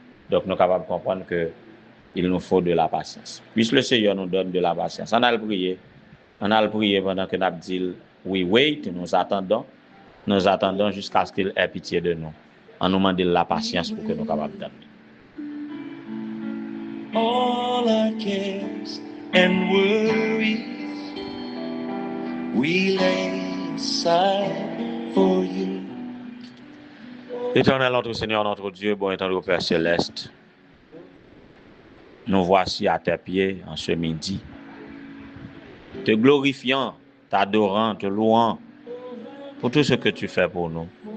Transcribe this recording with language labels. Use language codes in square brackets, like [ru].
[fr] Donc, nous sommes capables de comprendre qu'il nous faut de la patience. Puisque le Seigneur nous donne de la patience. On a le prier. On a le prier pendant que nous avons dit [en] we wait, [fr] nous attendons jusqu'à ce qu'il ait pitié de nous. On nous demande de la patience pour que nous soyons capables de donner. [en] All our cares and worries we lay aside for you. [fr] Éternel notre Seigneur, notre Dieu, bon étendue au Père Céleste, nous voici à tes pieds en ce midi, te glorifiant, t'adorant, te louant pour tout ce que tu fais pour nous.